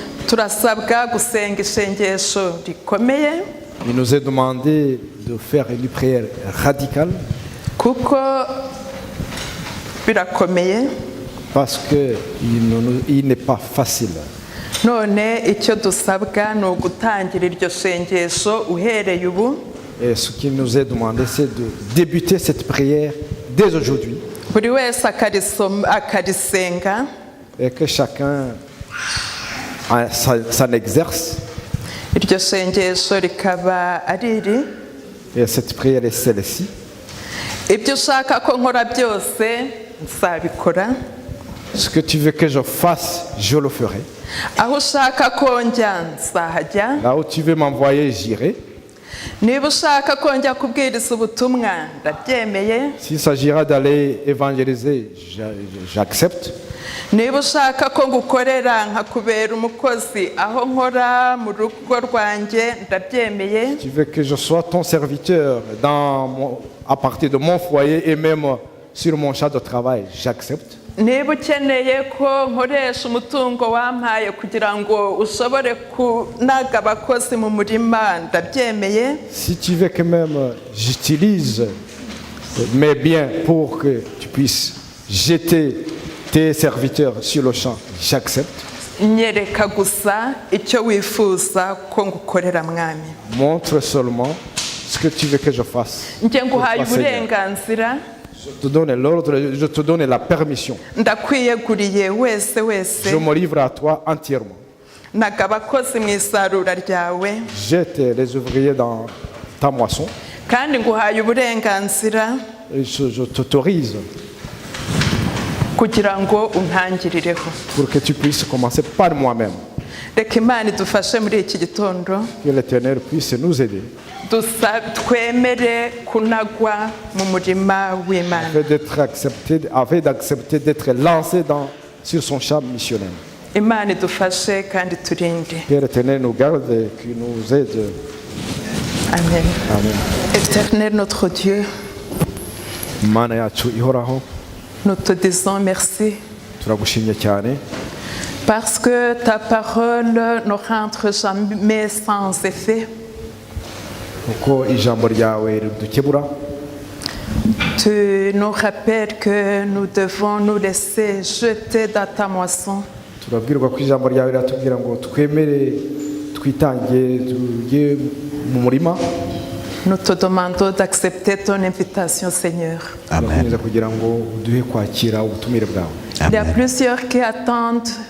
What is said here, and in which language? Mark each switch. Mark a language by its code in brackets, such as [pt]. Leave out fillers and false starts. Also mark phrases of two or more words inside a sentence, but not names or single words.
[rw] turasabwa gusenga isengesho rikomeye [fr] Il nous est demandé de faire une prière radicale [rw] kuko birakomeye. [fr] parce qu'il n'est pas facile. [rw] None icyo dusabwa ni ugutangira iryo sengesho uhereye ubu. [fr] Et ce qu'il nous est demandé, c'est de débuter cette prière dès aujourd'hui [rw] Buri wese akarisenga [fr] et que chacun s'en exerce. [rw] iryo sengesho rikaba ari iri: [fr] Et cette prière est celle-ci. [rw] ibyo ushaka ko nkora byose nzabikora, [fr] Ce que tu veux que je fasse, je le ferai. [rw] aho ushaka ko njya nzahajya, [fr] Là où tu veux m'envoyer, j'irai. [rw] niba ushaka ko njya kubwiriza ubutumwa ndabyemeye, [fr] S'il s'agira d'aller évangéliser, j'accepte. [rw] niba ushaka ko ngukorera nkakubera umukozi aho nkora mu rugo rwanjye ndabyemeye, [fr] Tu veux que je sois ton serviteur à partir de mon foyer et même sur mon champ de travail, j'accepte. [rw] niba ukeneye ko nkoresha umutungo wampaye kugira ngo ushobore kunaga abakozi mu murima ndabyemeye, [fr] Si tu veux que même j'utilise mes biens pour que tu puisses jeter tes serviteurs sur le champ, j'accepte. [rw] nyereka gusa icyo wifuza ko ngukorera mwami. [fr] Montre seulement ce que tu veux que je fasse. [rw] njye nguhaye [fr] Pour toi, Seigneur. [rw] uburenganzira, [fr] Je te donne l'ordre, je te donne la permission. [rw] ndakwiyeguriye wese wese, [fr] Je me livre à toi entièrement. [rw] naga abakozi mu isarura ryawe, [fr] Jette les ouvriers dans ta moisson [rw] kandi nguhaye uburenganzira [fr] et je t'autorise [rw] kugira ngo untangirireho. [fr] pour que tu puisses commencer par moi-même. [rw] Reka Imana idufashe muri iki gitondo, [fr] Que l'Éternel puisse nous aider [rw] twemere kunagwa mu murima w'Imana. [fr] afin d'accepter d'être lancé sur son champ missionnaire. [rw] Imana idufashe kandi turinde. [fr] Que l'Éternel nous garde et qu'il nous aide. [rw] Amen. [fr] Amen. Éternel notre Dieu, [rw] Mana yacu ihoraho, [fr] nous te disons merci [rw] turagushimye cyane [fr] parce que ta parole ne rentre jamais sans effet. [rw] kuko ijambo ryawe ridukebura. [fr] Tu nous rappelles que nous devons nous laisser jeter dans ta moisson. [rw] Turabwirwa ko ijambo ryawe riratubwira ngo twemere twitange tujye mu murima. [fr] Nous te demandons d'accepter ton invitation, Seigneur. [rw] Turakomeza kugira ngo uduhe kwakira ubutumire bwawe. [fr] Il y a plusieurs qui attendent